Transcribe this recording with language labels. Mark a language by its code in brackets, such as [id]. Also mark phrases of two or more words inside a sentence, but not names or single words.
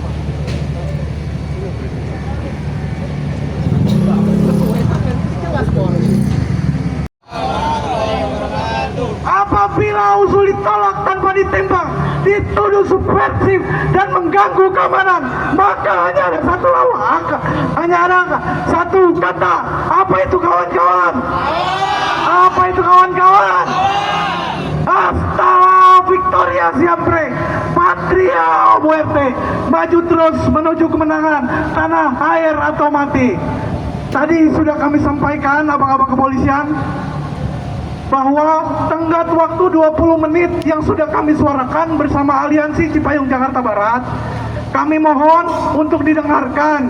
[id] Apabila usul ditolak tanpa ditembak, dituduh subversif dan mengganggu keamanan, maka hanya ada satu langkah, hanya ada satu kata. Apa itu kawan-kawan? Apa itu kawan-kawan? [es] Hasta Victoria siempre, Patria o muerte. [id] Maju terus menuju kemenangan, tanah, air atau mati. Tadi sudah kami sampaikan abang-abang kepolisian bahwa tenggat waktu 20 menit yang sudah kami suarakan bersama Aliansi Cipayung Jakarta Barat, kami mohon untuk didengarkan.